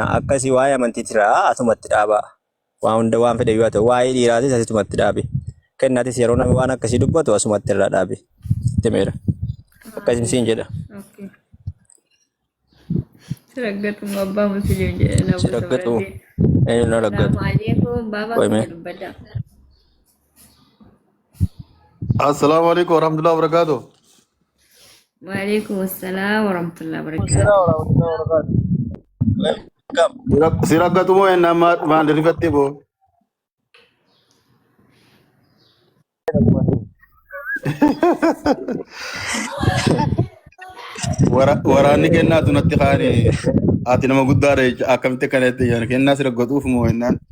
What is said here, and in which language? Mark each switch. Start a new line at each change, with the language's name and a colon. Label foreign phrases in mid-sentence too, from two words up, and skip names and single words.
Oromo: Akkasii waa'ee amantiitiraa asumatti dhaabaa. Waan fedhe yoo ta'u waa'ee dhiiraatis asumatti dhaabi. Kennaatis yeroo namni waan akkasii dubbatu asumatti irraa dhaabi. Timeera. Akkasiin siin jedha. Siraggatu abbaa musliim jedhama. Siraggatu eenyuun raggatu.
Arabic: السلام عليكم ورحمة الله وبركاته. وعليكم السلام ورحمة الله وبركاته.
Oromo: Siraggatu moo enna maal rifatte bo? Waraanni kennaa tunatti kaane ati nama guddaadha jecha akkamitti kanatti yaani kennaa siraggatuuf moo ennaan?